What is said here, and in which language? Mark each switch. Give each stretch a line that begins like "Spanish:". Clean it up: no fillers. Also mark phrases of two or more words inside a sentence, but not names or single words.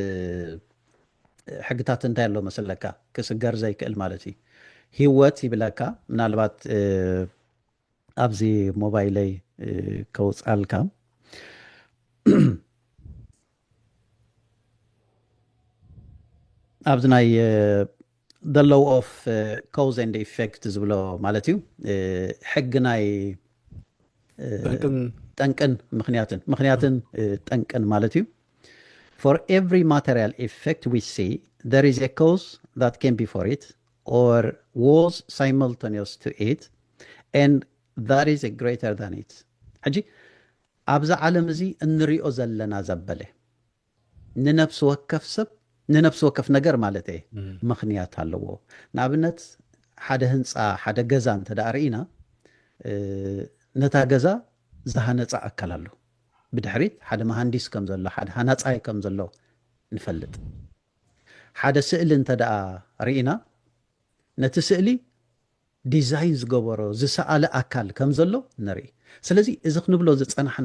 Tigrinya: ሕግታት እንታይ ኣሎ መሰለካ ክስገር ዘይክእል ማለት እዩ ህይወት ይብለካ ምናልባት ኣብዚ ሞባይለይ ከውፃልካ ኣብዚ ናይ
English: the law of cause and effect
Tigrinya: ዝብሎ ማለት እዩ ሕጊ ናይ ጠንቅን ምክንያትን ጠንቅን ማለት እዩ
English: for every material effect we see there is a cause that came before it or was simultaneous to it and that is a greater than it
Tigrinya: ሕጂ ኣብዛ ዓለም እዚ እንሪኦ ዘለና ዘበለ ንነፍስ ወከፍ ሰብ ንነፍስ ወከፍ ነገር ማለት እዩ ምክንያት ኣለዎ ንኣብነት ሓደ ህንፃ ሓደ ገዛ እንተዳርኢና ነታ ገዛ ዝሃነፃ ኣካል ኣሎ ብድሕሪት ሓደ መሃንዲስ ከም ዘሎ ሓደ ሃናፃይ ከም ዘሎ ንፈልጥ ሓደ ስእሊ እንተደኣ ርኢና ነቲ ስእሊ ዲዛይን ዝገበሮ ዝሰኣለ ኣካል ከም ዘሎ ንርኢ ስለዚ እዚ ክንብሎ ዝፀናሕና